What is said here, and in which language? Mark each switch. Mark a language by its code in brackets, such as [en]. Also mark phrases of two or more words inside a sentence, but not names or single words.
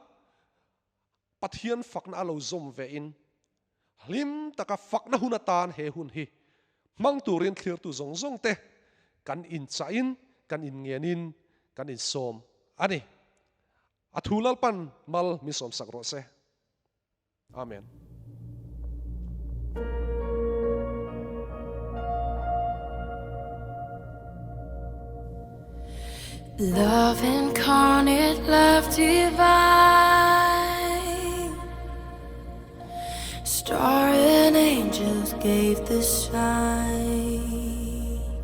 [lus] pathian fakna alo zom ve in hlim taka fakna hunatan he hun hi mang turin clear tu zong zong te kan in chain kan in ngenin kan in som ani athulal pan mal mi som sakro se amen [en] Love incarnate, love divine, star and angels gave the sign.